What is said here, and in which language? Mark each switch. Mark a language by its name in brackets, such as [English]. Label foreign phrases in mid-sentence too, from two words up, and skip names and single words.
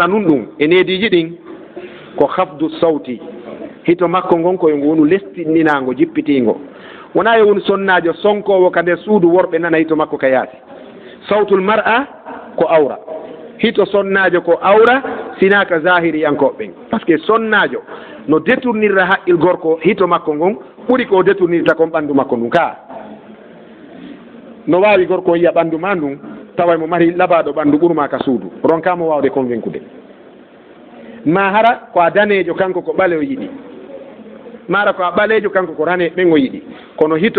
[Fula] nun ɗum e neediji ɗin ko hafdu sawti hito makko ngon koye ngo wonu lestininago jippitingo wona yo woni sonnajo sonkowo ka nder suudu worɓe nana hito makko ka yaasi [Arabic] صوت المرأة [Fula] ko awra hito sonnajo ko awra sina ka zahiri yankoɓe [French] par ce que [Fula] sonnajo no détournirra haqqil gorko hito makko ngon ɓuri ko détournirta kon ɓandu makko ndun ka no wawi gorko yiya ɓandu ma ndun tawa mo mari labaɗo ɓandu ɓurma ka suudu ronkamo wawde convaincre ma hara ko a danejo kanko ko ɓalewo yiɗi mara ko a ɓalejo kanko ko rane ɓen o yiɗi kono hito